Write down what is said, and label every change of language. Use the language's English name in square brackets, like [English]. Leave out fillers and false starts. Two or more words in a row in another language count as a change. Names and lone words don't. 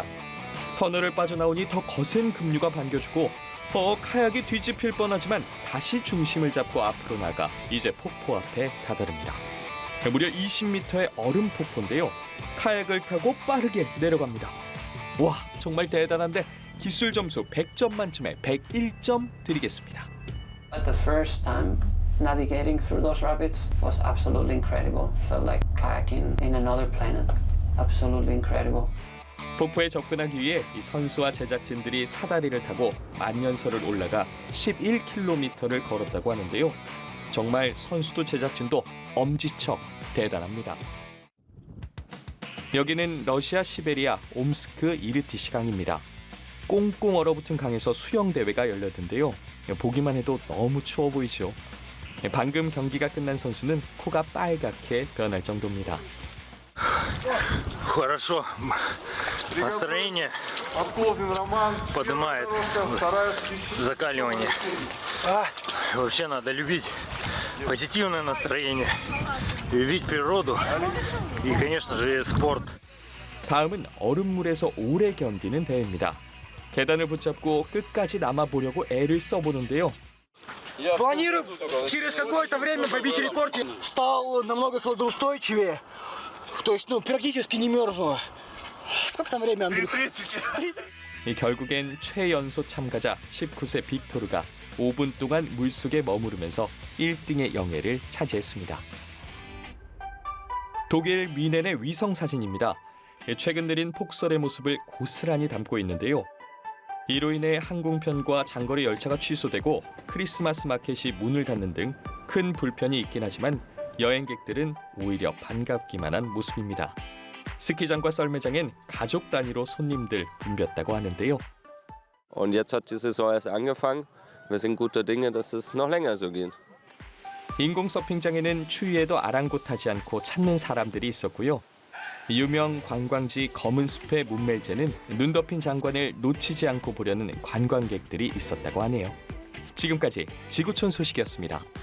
[Korean] 터널을 빠져나오니 더 거센 급류가 반겨주고 카약이 뒤집힐 뻔하지만 다시 중심을 잡고 앞으로 나가 이제 폭포 앞에 다다릅니다. 무려 20m의 얼음 폭포인데요. 카약을 타고 빠르게 내려갑니다. 와, 정말 대단한데 기술 점수 100점 만점에 101점 드리겠습니다. [English] But the first time navigating through those rapids was absolutely incredible. Felt like kayaking in another planet. Absolutely incredible. [Korean] 폭포에 접근하기 위해 이 선수와 제작진들이 사다리를 타고 만년설을 올라가 11km를 걸었다고 하는데요. 정말 선수도 제작진도 엄지척 대단합니다. 여기는 러시아 시베리아 옴스크 이르티시 강입니다. 꽁꽁 얼어붙은 강에서 수영대회가 열렸는데요. 보기만 해도 너무 추워 보이죠. 방금 경기가 끝난 선수는 코가 빨갛게 변할 정도입니다. [Russian] Хорошо. Настроение поднимает закаливание. Вообще надо любить позитивное настроение, любить природу и, конечно же, спорт. [Korean] 다음은 얼음물에서 오래 견디는 대회입니다. 계단을 붙잡고 끝까지 남아보려고 애를 써보는데요. [Russian] Планирую через какое-то время побить рекорд. Стал намного холодоустойчивее. То есть, практически не мерзну. Сколько там время, Андрюх? [Korean] 결국엔 최연소 참가자 19세 빅토르가 5분 동안 물속에 머무르면서 1등의 영예를 차지했습니다. 독일 뮌헨의 위성 사진입니다. 최근 내린 폭설의 모습을 고스란히 담고 있는데요. 이로 인해 항공편과 장거리 열차가 취소되고 크리스마스 마켓이 문을 닫는 등 큰 불편이 있긴 하지만 여행객들은 오히려 반갑기만 한 모습입니다. 스키장과 썰매장엔 가족 단위로 손님들 붐볐다고 하는데요. [German] Und jetzt hat die Saison erst angefangen. Wir sind guter Dinge, dass es noch länger so geht. [Korean] 인공 서핑장에는 추위에도 아랑곳하지 않고 찾는 사람들이 있었고요. 유명 관광지 검은숲의 문멜제는 눈 덮인 장관을 놓치지 않고 보려는 관광객들이 있었다고 하네요. 지금까지 지구촌 소식이었습니다.